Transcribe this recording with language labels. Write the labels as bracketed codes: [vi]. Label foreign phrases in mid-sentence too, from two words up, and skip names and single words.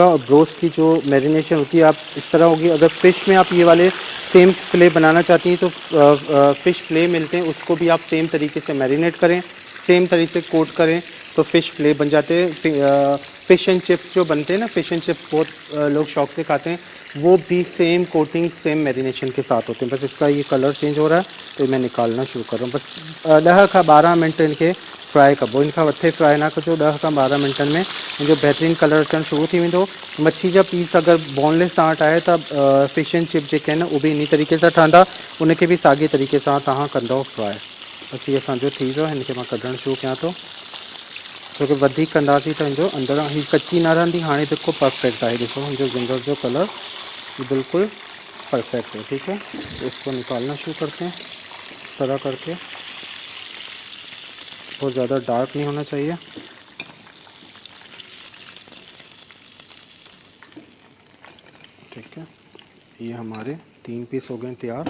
[hi] और ब्रोस्ट की जो मैरिनेशन होती है आप इस तरह होगी। अगर फ़िश में आप ये वाले [en] same fillet [hi] बनाना चाहती हैं तो [en] fish fillet [hi] मिलते हैं, उसको भी आप सेम तरीके से मैरिनेट करें, सेम तरीके से कोट करें तो [en] fish fillet [hi] बन जाते हैं। [en] fish and chips [hi] जो बनते हैं ना, [en] fish and chips [hi] बहुत लोग शौक़ से खाते हैं, वो भी [en] same coating same marination [hi] के साथ होते हैं। बस इसका ये कलर चेंज हो रहा है तो मैं निकालना शुरू कर रहा हूँ। [sd] बस 10 खां 12 मिनट इनके फ्राई कबो, इनका वथे फ्राई ना कजो। 10 खां 12 मिनटनि में जो बेहतरीन कलर अचणु शुरू थी वेंदो। मच्छी जा पीस अगर बोनलेस तव्हां वटि आहे त [en] fish and chip [sd] जेके आहिनि उहे बि इन तरीक़े सां ठहंदा, उनखे बि साॻे तरीक़े सां तव्हां कंदव फ्राई। बस इहे असांजो थी वियो आहे, हिनखे मां कढणु शुरू कयां थो। छोकी वधीक कंदासीं त हिनजो अंदरां ही कच्ची न रहंदी। हाणे बिल्कुलु परफेक्ट आहे, ॾिसो हिनजो जिंगर जो कलर बिल्कुल परफेक्ट [hi] है, ठीक है। तो इसको निकालना शुरू करते हैं इस तरह करके। बहुत ज़्यादा डार्क नहीं होना चाहिए। ठीक है, ये हमारे 3 पीस हो गए तैयार।